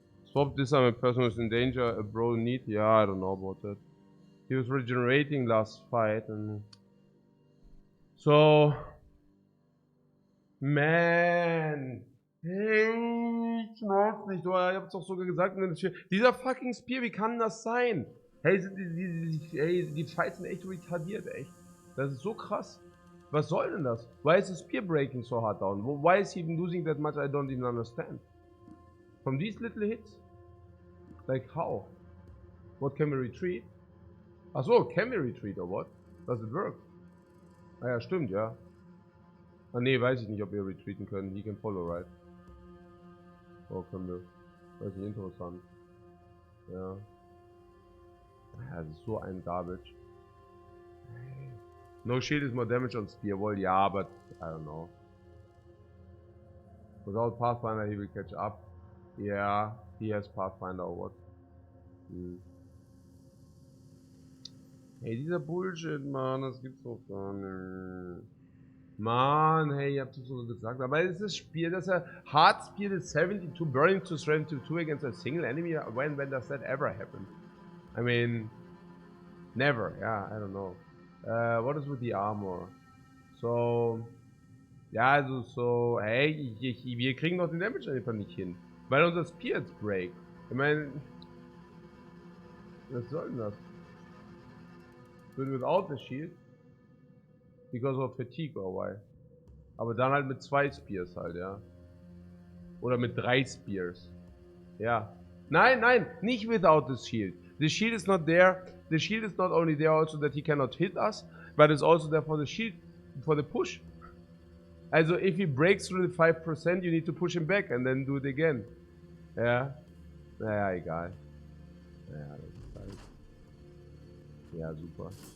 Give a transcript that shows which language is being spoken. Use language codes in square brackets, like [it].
[en] Swap this time a person who's in danger, a bro in need. Yeah, I don't know about that. He was regenerating last fight and so man. [de] Hey, ich knall's nicht, oder? Ich hab's doch sogar gesagt. Dieser fucking Spear, wie kann das sein? Hey, die Fights sind echt retardiert, echt. Das ist so krass. Was soll denn das? [en] Why is the spear breaking so hard down? Why is he even losing that much? I don't even understand. From these little hits? Like how? What, can we retreat? Achso, can we retreat or what? Does it work? [de] Ah ja, stimmt, ja. Ah ne, weiß ich nicht, ob wir retreaten können. [en] He can follow, right? [de] Oh, können wir. Das ist nicht interessant. Ja. Ja, das ist so ein Garbage. [en] No shield is more damage on spear. Well, yeah, but I don't know. Without Pathfinder, he will catch up. Yeah, he has Pathfinder or what? [de] Hey, dieser Bullshit, Mann, das gibt's doch gar nicht. Mann, hey, ihr habt es so gesagt. Aber es ist das Spiel, dass er [en] hard speed is 72, burning to 72 against a single enemy. When does that ever happen? I mean, never. Yeah, I don't know. What is with the armor? [de] So, ja, also so, hey, wir kriegen doch den Damage einfach nicht hin. Weil unser Spear jetzt break. Ich meine, was soll denn das? [en] Without the shield. Because of fatigue or why? [de] Aber dann halt mit 2 Spears halt, ja. Oder mit 3 Spears. Ja. Nein, nein, nicht [en] without the shield. The shield is not there. The shield is not only there also that he cannot hit us, but it's also there for the shield, for the push. Also if he breaks through the 5%, you need to push him back and then do it again. [de] Ja. Naja, egal. Naja, das ist halt. Ja, super.